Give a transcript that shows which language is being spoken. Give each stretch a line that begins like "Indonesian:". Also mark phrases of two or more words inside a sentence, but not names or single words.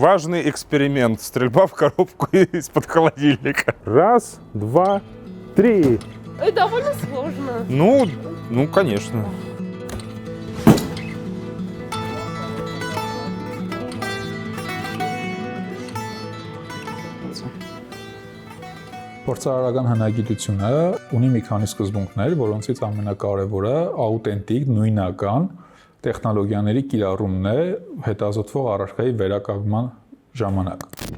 Russian: Важный эксперимент. Стрельба в коробку из-под холодильника. Раз, два, три. Это довольно сложно. Ну, конечно.
Armenian: Փորձարարական հնագիտությունը ունի մի քանի սկզբունքներ, որոնցից ամենակարևորը աուտենտիկ, նույնական տեխնոլոգիաների կիրառումն է հետազոտվող առարկայի վերականգնման ժամանակ։